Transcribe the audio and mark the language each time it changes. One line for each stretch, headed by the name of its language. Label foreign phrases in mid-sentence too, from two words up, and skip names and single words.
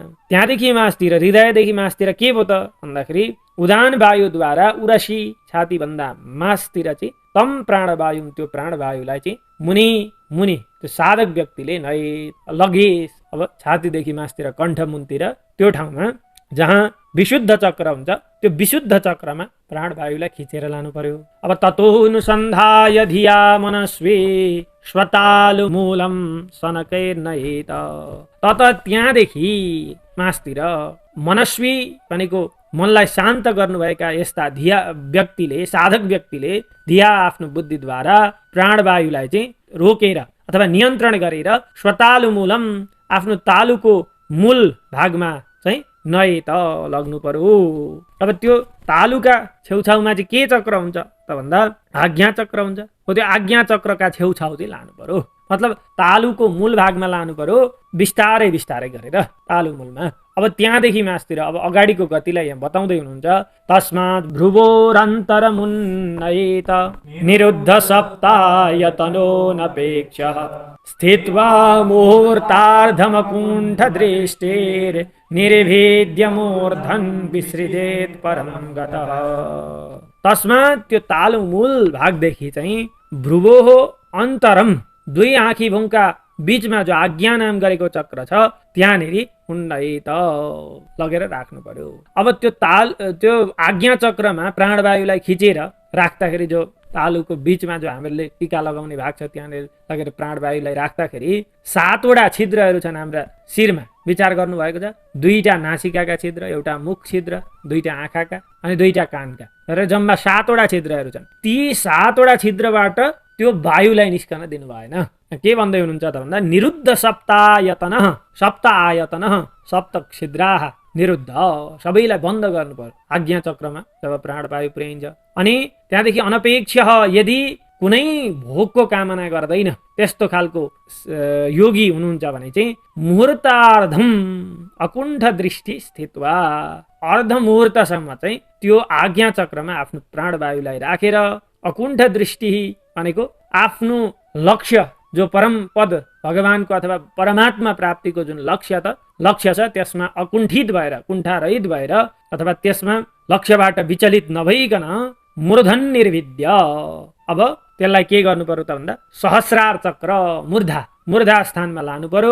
Nepali: त्यहाँदेखि मासतिर, हृदयदेखि मासतिर के भयो त भन्दाखेरि उदान वायुद्वारा उरसी, छातीभन्दा मासतिर चाहिँ तम प्राणवायु, त्यो प्राणवायुलाई चाहिँ मुनि त्यो साधक व्यक्तिले लगेस, अब छातीदेखि मासतिर कण्ठ मुनतिर त्यो ठाउँमा जहाँ विशुद्ध चक्र हुन्छ त्यो विशुद्ध चक्रमा प्राणवायुलाई खिचेर लानु पर्यो।
Sanskrit: अब ततोनुसन्धाय धिया मनस्वी स्वतालु मूलम सनकैर्नयेत।
Nepali: तत त्यहाँदेखि मासतिर मनस्वी भनेको मनलाई शान्त गर्नुभएका यस्ता धिया व्यक्तिले, साधक व्यक्तिले धिया आफ्नो बुद्धिद्वारा प्राणवायुलाई चाहिँ रोकेर अथवा नियन्त्रण गरेर
Sanskrit: स्वतालु मूलम
Nepali: आफ्नो तालुको मूल भागमा चाहिँ नयेत लग्नु पर्यो। अब त्यो तालुका छेउछाउमा चाहिँ के चक्र हुन्छ त भन्दा आज्ञा चक्र हुन्छ। हो त्यो आज्ञा चक्रका छेउछाउ चाहिँ लानु पर्यो। मतलब तालुको मूल भागमा लानु पर्यो, बिस्तारै बिस्तारै गरेर तालु मूलमा। अब त्यहाँदेखि मासतिर अब अगाडिको गतिलाई यहाँ बताउँदै हुनुहुन्छ।
Sanskrit: तस्मात् भ्रुवोरन्तरमुन्नयेत निरुद्ध सप्तायतनोनपेक्ष स्थित्वा मुहूर्तार्धमकुण्ठ दृष्टेर् निर्भेद्य मूर्धन् विसृजेत् परं गतः।
Nepali: तस्मात् त्यो तालु मूल भागदेखि चाहिँ
Sanskrit: भ्रुवोः अन्तरम
Nepali: दुई आँखी भुङका बीचमा जो आज्ञा नाम गरेको चक्र छ त्यहाँनेरि उन्नयेत लगेर राख्नु पर्यो। अब त्यो आज्ञा चक्रमा प्राणवायुलाई खिचेर राख्दाखेरि जो तालुको बीचमा जो हामीले टीका लगाउने भाग छ त्यहाँनिर लगेर प्राणवायुलाई राख्दाखेरि 7वटा छिद्रहरू छन् हाम्रा शिरमा। विचार गर्नुभएको छ, 2टा नासिकाका छिद्र, एउटा मुख छिद्र, 2टा आँखाका अनि 2टा कानका र जम्मा 7वटा छिद्रहरू छन्। ती 7वटा छिद्रबाट त्यो वायुलाई निस्कन दिनु भएन। के भन्दै हुनुहुन्छ त भन्दा
Sanskrit: निरुद्ध सप्तायतन सप्त आयतन सप्त छिद्राः निरुद्ध,
Nepali: सबैलाई बन्द गर्नु पर्यो आज्ञा चक्रमा जब प्राणवायु पुर्याइन्छ। अनि त्यहाँदेखि अनपेक्ष यदि कुनै भोगको कामना गर्दैन त्यस्तो खालको योगी हुनुहुन्छ भने चाहिँ
Sanskrit: मुहूर्तार्धम अकुण्ठ दृष्टि स्थित्वा
Nepali: अर्ध मुहूर्तसम्म चाहिँ त्यो आज्ञा चक्रमा आफ्नो प्राणवायुलाई राखेर अकुण्ठ दृष्टि भनेको आफ्नो लक्ष्य जो परम पद भगवानको अथवा परमात्मा प्राप्तिको जुन लक्ष्य छ त्यसमा अकुण्ठित भएर, कुण्ठारहित भएर अथवा त्यसमा लक्ष्यबाट विचलित नभइकन
Sanskrit: मूर्धन निर्विद्य
Nepali: अब त्यसलाई के गर्नु पर्यो त भन्दा सहस्रार चक्र मूर्धा स्थानमा लानु पर्यो।